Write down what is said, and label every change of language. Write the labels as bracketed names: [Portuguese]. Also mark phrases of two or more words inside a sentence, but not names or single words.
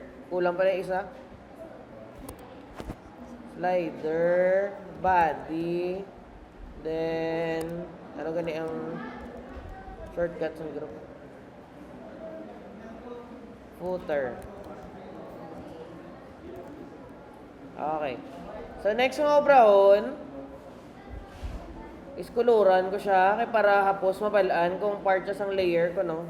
[Filipino] Kulang pala isa. [English] Slider, body, then, [Hiligaynon] ano gani ang shortcut sa group? [English] Footer. Okay. [Hiligaynon] So, next mga obrahon is kuluran ko siya kay para hapos mabalaan kung part siya sang layer ko, no?